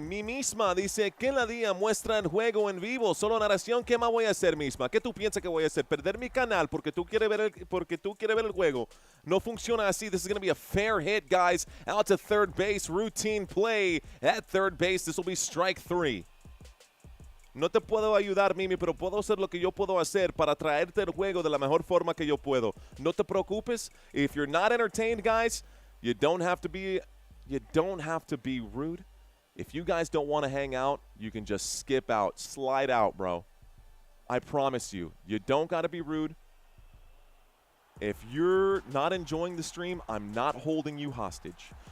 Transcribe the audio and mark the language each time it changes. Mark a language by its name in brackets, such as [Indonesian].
[Spanish] Mi misma dice que la día muestra el juego en vivo. Solo narración. ¿Qué más voy a hacer, misma? ¿Qué tú piensas que voy a hacer? ¿Perder mi canal porque tú quieres ver el juego? No funciona así. [English] This is going to be a fair hit, guys. Out to third base. Routine play at third base. This will be strike 3. [Spanish] No te puedo ayudar, Mimi, pero puedo hacer lo que yo puedo hacer para traerte el juego de la mejor forma que yo puedo. No te preocupes. [English] If you're not entertained, guys, you don't have to be rude. If you guys don't want to hang out, you can just skip out, slide out, bro. I promise you, you don't got to be rude. If you're not enjoying the stream, I'm not holding you hostage.